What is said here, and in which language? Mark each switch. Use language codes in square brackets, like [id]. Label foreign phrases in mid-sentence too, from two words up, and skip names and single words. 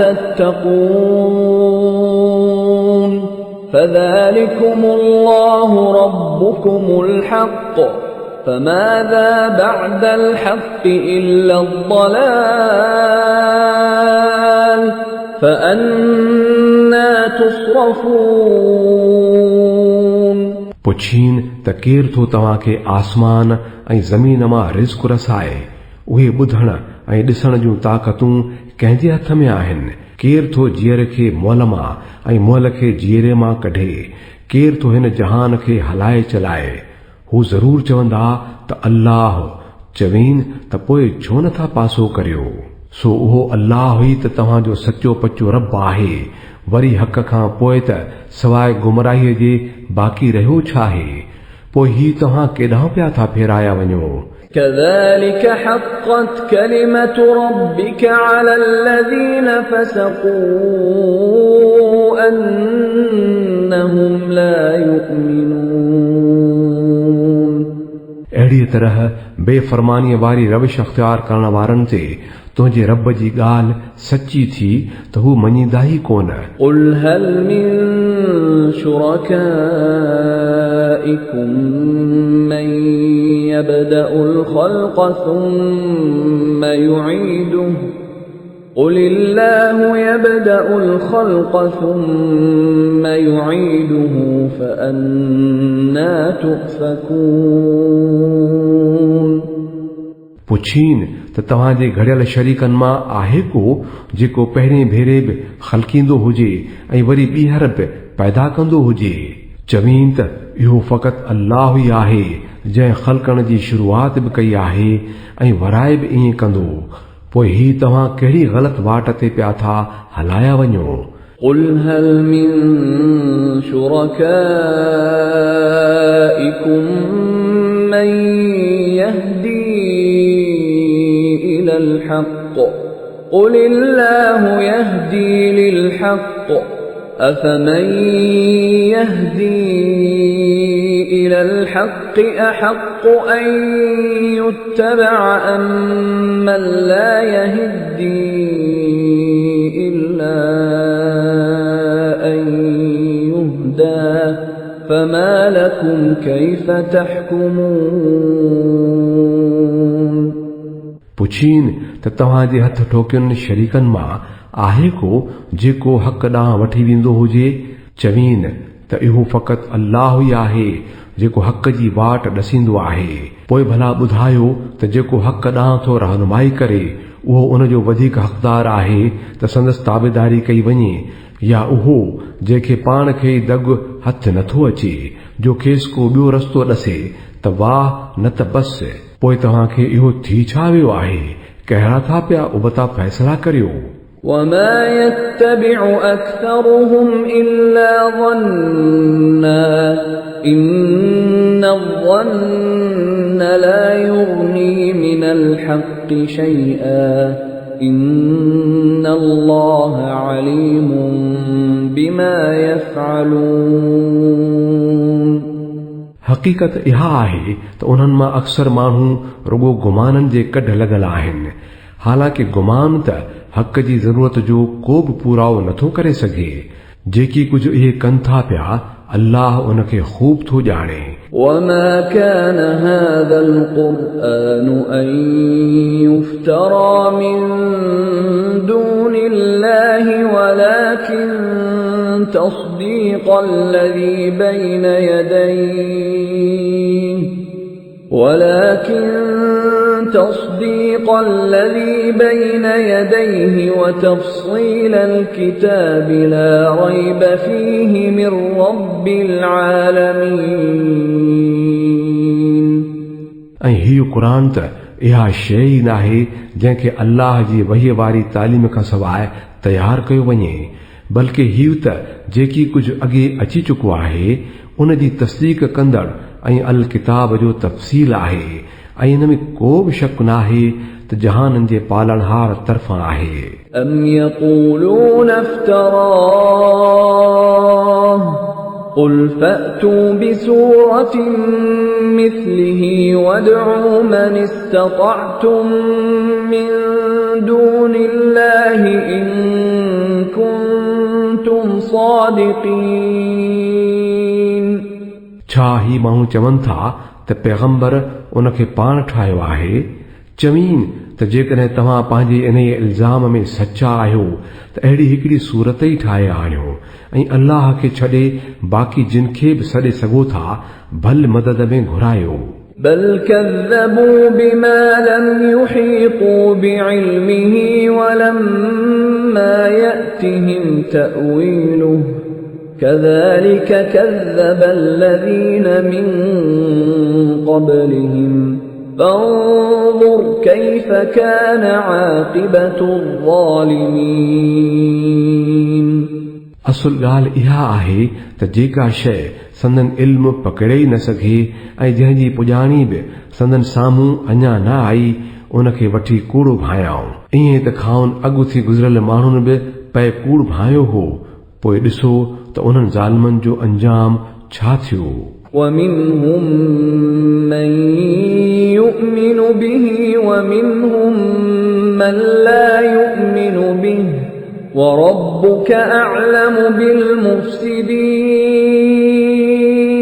[ar] تتقون فذلكم الله ربكم الحق فماذا بعد الحق إلا الضلال فأنا تصرفون [sd] पुछीन त केर थो तव्हांखे आसमान ऐं ज़मीन मां रिज़्क़ रसाए उहे ॿुधण ऐं ॾिसण जूं ताक़तूं कंहिंजे हथ में आहिनि केर थो जीअर खे मुअल मां ऐं मुअल खे जीअरे मां कढे केर थो हिन जहान खे हलाए चलाए हू ज़रूर चवंदा त अल्लाह चवीन त पोइ छो नथा पासो करियो सो उहो अल्लाह ई त तव्हांजो सचो पचो रब आहे वरी हक़ खां पोइ त सवाइ गुमराहीअ जे बाक़ी रहियो छा आहे पोइ ही तव्हां केॾांहुं पिया था फेराया वञो [ar] كذلك حقت كلمة ربك على الذين فسقوا أنهم لا يؤمنون [sd] अहिड़ी तरह बेफ़रमानीअ वारी रविश अख़्तियार करण वारनि ते तुंहिंजे रब जी ॻाल्हि सची थी त हू मञींदा ई कोन [ar] قل هل من شركائكم من يبدأ الخلق ثم يعيده قل الله يبدأ الخلق ثم يعيده فأنا تؤفكون [sd] पुछीन त तव्हांजे घड़ियल शरीकनि मां आहे को जेको पहिरें भेरे बि ख़लकींदो हुजे ऐं वरी ॿीहर बि पैदा कंदो हुजे चवीन त इहो फ़क़ति अल्लाह ई आहे जंहिं ख़लकण जी शुरूआत बि कई आहे ऐं वराए बि ईअं कंदो पोइ ही तव्हां कहिड़ी ग़लति वाट ते पिया था हलाया वञो [ar] قل هل من شركائكم من يهدي إلى الحق قل الله يهدي للحق أفمن يهدي إلى الحق أحق أن يتبع أم من لا يهدي إلا أن يهدى فما لكم كيف تحكمون [sd] पुछीन त त तव्हांजे हथ ठोकियुनि शरीकनि मां आहे को जेको हक़ ॾांहुं वठी वेंदो हुजे? चवीन त इहो फ़क़ति अल्लाह ई आहे जेको हक़ जी वाट ॾसींदो आहे। पोइ भला ॿुधायो त जेको हक़ ॾांहुं थो रहनुमाई करे उहो उनजो वधीक हक़दार आहे त संदसि ताबेदारी कई वञे, या उहो जंहिंखे पाण खे दॻु हथ नथो अचे जो खेसि को ॿियो रस्तो ॾसे त वाह न त बस। पोइ तव्हांखे इहो थी छा वियो आहे? कहिड़ा था पिया उबता फ़ैसला करियो? [ar] وما يتبع أكثرهم إلا ظنا إن الظن لا يغني من الحق شيئا إن الله عليم بما يفعلون। [sd] हक़ीक़त इहा आहे त उन्हनि मां अक्सर माण्हू रुगो गुमाननि जे कढ लॻल आहिनि। हालांकि गुमान त हक़ जी ज़रूरत जो को बि पूराओ नथो करे सघे। जेकी कुझु इहे कनि था पिया अल्लाह उनखे ख़ूब थो ॼाणे। [ar] وما كان هذا القرآن أن يفترى من دون الله ولكن تصديق الذي بين يديه وتفصيل الكتاب لا ريب فيه من رب العالمين। [sd] ऐं हीउ क़ुरान त इहा शइ ई नाहे जंहिंखे अल्लाह जी वहीअ वारी तालीम खां सवाइ तयारु कयो वञे, बल्कि हीउ त जेकी कुझु अॻे अची चुको आहे उन जी तस्दीक कंदड़ ऐं अल किताब जो तफ़सील आहे। ऐं इन में को बि शक नाहे त जहाननि जे पालणहार तरफ़ां आहे। [ar] أم يقولون افتراه قل فأتوا بسورة مثله وادعوا من استطعتم من دون الله إن كنتم صادقين। [sd] छा ही माण्हू चवनि था त पैगंबर उनखे पाण ठाहियो आहे? चवीन त जेकॾहिं तव्हां पंहिंजे इन इल्ज़ाम में सचा आहियो त अहिड़ी हिकिड़ी सूरत ई ठाहे आणियो ऐं अल्लाह खे छॾे बाक़ी जिन खे बि सॾे सघो था भल मदद में घुरायो। [ar] بل كذبوا بما لم يحيطوا بعلمه ولما يأتهم تأويله كذلك كذب الذين من قبلهم فانظر كيف كان عاقبة الظالمين। [sd] असुल ॻाल्हि इहा आहे त जेका शइ संदन इल्म पकड़े ई न सघे ऐं जंहिंजी पुॼाणी बि संदन साम्हूं अञा न आई उनखे वठी कूड़ भायाऊं। ईअं त खाउन अॻु थी गुज़िरियल माण्हुनि बि पए कूड़ भायो हो। पोइ ॾिसो त उन्हनि ज़ालिमनि जो अंजाम छा थियो। [ar] ومنهم من يؤمن به ومنهم من لا يؤمن به وربك أعلم بالمفسدين।